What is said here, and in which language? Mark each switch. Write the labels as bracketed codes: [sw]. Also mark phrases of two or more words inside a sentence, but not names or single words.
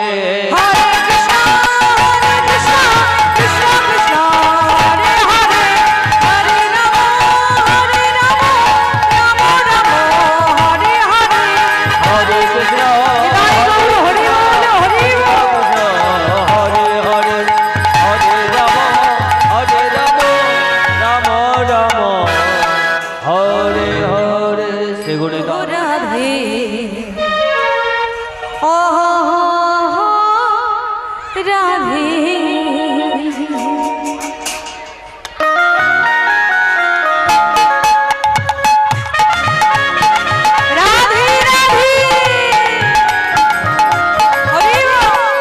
[sa] হরে কৃষ্ণ কৃষ্ণ কৃষ্ণ হরে হরে হরে রাম রাম রাম হরে হরে হরে কৃষ্ণ হরে হরে হরে হরে হরে হরে রাম রাম রাম হরে হরে সেগুলি [bn] রাধে ও রাধে রাধে রাধে হরি বল।